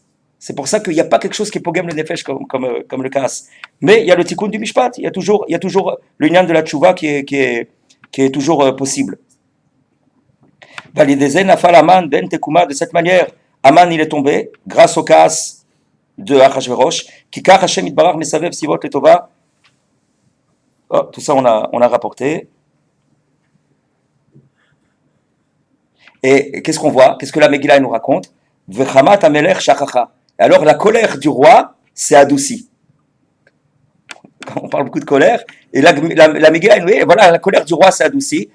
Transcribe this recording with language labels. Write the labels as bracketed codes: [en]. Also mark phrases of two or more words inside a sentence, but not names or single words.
[fr] C'est pour ça qu'il n'y a pas quelque chose qui pogème le nefesh comme le kaas. Mais il y a le tikkun du mishpat, il y a toujours le nyan de la tchouva qui est toujours possible. De cette manière, Aman il est tombé grâce au kaas de Achashverosh. [he] כי כך השם יתברך מסבב סיבות לטובה. [fr] Tout ça on a rapporté. Et qu'est-ce qu'on voit? Qu'est-ce que la Megillah nous raconte? [he] וחמת המלך שככה. [fr] Alors la colère du roi s'est adoucie. On parle beaucoup de colère, et la Megillah, voilà, la colère du roi s'est adoucie.